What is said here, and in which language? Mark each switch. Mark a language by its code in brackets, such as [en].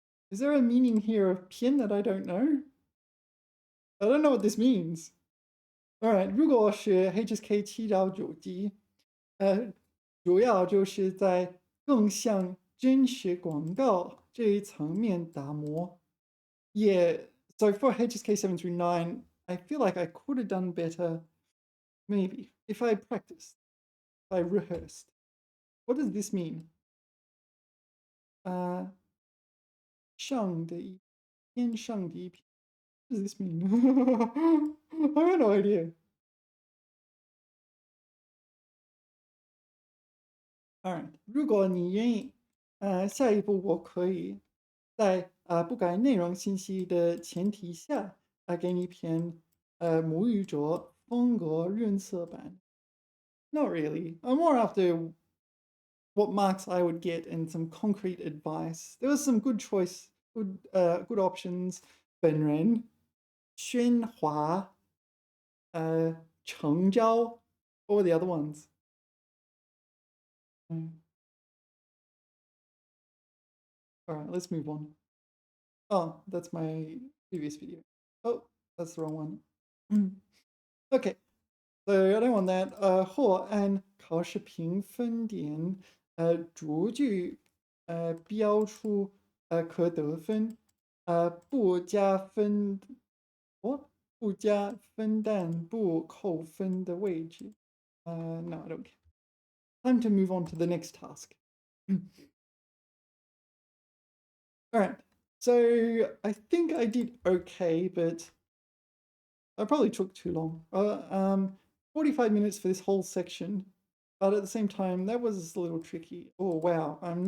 [en] Is there a meaning here of 偏 that I don't know? I don't know what this means. [zh] Alright, 如果是 HSK 7到9级，主要就是在更向真实广告这一层面打磨。 [en] Yeah, so for HSK 7 through 9, I feel like I could have done better, maybe, if I practiced, if I rehearsed. What does this mean? [zh] 上的一偏上的一篇. [en] What does this mean? I have no idea. [zh] Alright, 如果你愿意，下一步我可以在不改内容信息的前提下，给你一篇母语者风格润色版。 [en] Not really. I'm more after what marks I would get and some concrete advice. There was some good choice, good options. [zh] 本人、喧哗、成交. [en] What were the other ones? All right, let's move on. Oh, that's my previous video. Oh, that's the wrong one. Okay, so I don't want that. [zh] 或按考试评分点，逐句，标出，可得分，不加分，不加分但不扣分的位置。 [en] No, I don't care. Time to move on to the next task. All right. So I think I did okay, but I probably took too long. 45 minutes for this whole section, but at the same time, that was a little tricky. Oh, wow.